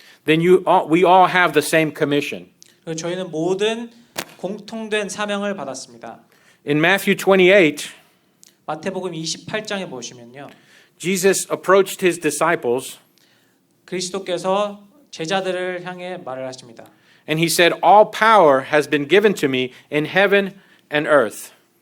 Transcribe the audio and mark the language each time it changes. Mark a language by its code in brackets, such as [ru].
[en] then we all have the same commission. [ko] 그리고 저희는 모든 공통된 사명을 받았습니다. [en] In Matthew 28, [ko] 마태복음 28장에 보시면요. [en] Jesus approached his disciples [ko] 그리스도께서 제자들을 향해 말을 하십니다. [en] and he said, "All power has been given to me in heaven and earth."